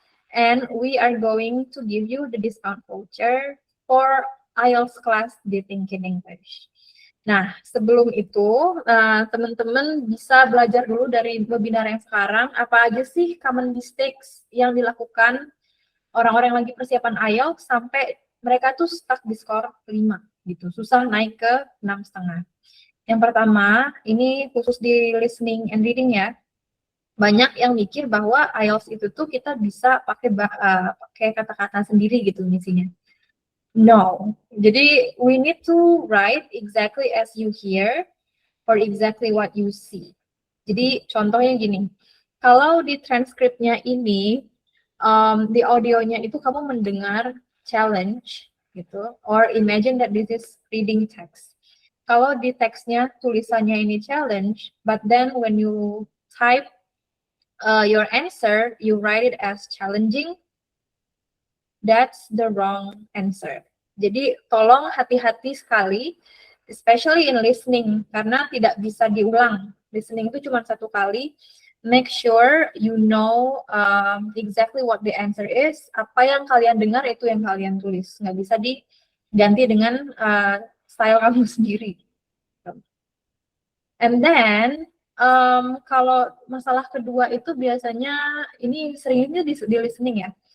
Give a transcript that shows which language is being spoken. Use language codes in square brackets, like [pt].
[en] And we are going to give you the discount voucher for IELTS class di Thinking English. [id] Nah, sebelum itu, teman-teman bisa belajar dulu dari webinar yang sekarang, apa aja sih common mistakes yang dilakukan orang-orang yang lagi persiapan IELTS sampai mereka tuh stuck di skor 5, gitu, susah naik ke 6,5. Yang pertama, ini khusus di listening and reading ya, banyak yang mikir bahwa IELTS itu tuh kita bisa pakai kata-kata sendiri gitu misinya. [en] No, [id] jadi [en] we need to write exactly as you hear or exactly what you see. [id] Jadi contohnya gini, kalau di transkripnya ini, di audionya itu kamu mendengar challenge gitu, [en] or imagine that this is reading text. [id] Kalau di teksnya tulisannya ini [en] challenge, but then when you type your answer, you write it as challenging, that's the wrong answer. [id] Jadi tolong hati-hati sekali, [en] especially in listening, [id] karena tidak bisa diulang. Listening itu cuma satu kali. [en] Make sure you know exactly what the answer is. [id] Apa yang kalian dengar itu yang kalian tulis. Nggak bisa diganti dengan style kamu sendiri. [en] And then, [id] kalau masalah kedua itu biasanya, ini seringnya di listening ya.